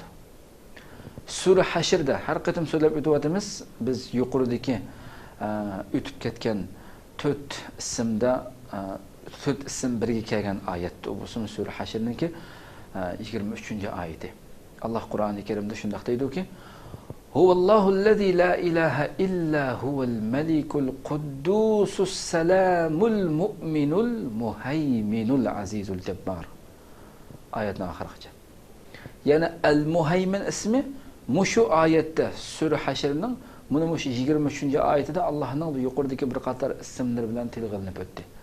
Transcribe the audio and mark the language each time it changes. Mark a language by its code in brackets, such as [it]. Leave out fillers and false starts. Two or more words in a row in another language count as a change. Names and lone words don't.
[uz] Sura Hashrda har qatim so'zlab o'tyapmiz. Biz yuqoridagi o'tib ketgan 4 ismda 4 ism birga kelgan oyatda, bu Sura Hashrniki 23-oyati. Alloh Qur'oni Karimda shunday deydi-ki: [ar] هو الله الذي لا إله إلا هو الملك القدوس السلام المؤمن المهيمن العزيز الجبار. [uz] Oyatning oxirigacha. Yana Al-Muhaymin ismi mushu oyatda Sura Hashrning mana mushu 23-oyatida Allohning bu yuqoridagi bir qator ismlar bilan tilg'ilinib o'tdi.